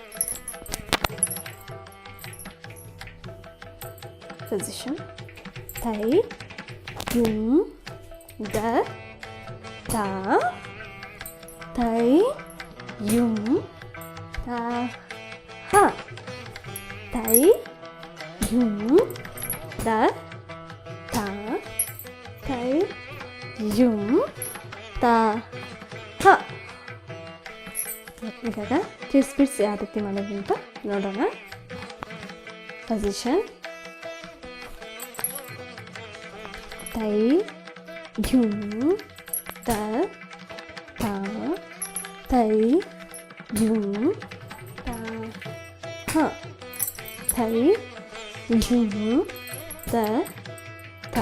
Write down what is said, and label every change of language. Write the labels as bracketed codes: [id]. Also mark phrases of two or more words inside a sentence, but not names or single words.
[kn] ಪೊಸಿಷನ್ ತೈ ಯುಂ ದ ತ ತೈ ಯುಂ ತ ಹ ತೈ ಯುಂ ದ ತ ತೈ ಯುಂ ತ ಹ. ಇವಾಗ ಸ್ಪೀಡ್ಸ್ ಯಾವ ರೀತಿ ಮಾಡೋದು ಅಂತ ನೋಡೋಣ. ಪೊಸಿಷನ್ ತೈ ಯುಂ ತ ತ ತೈ ಯುಂ ತ ಹ ತೈ ಯುಂ ತ ತ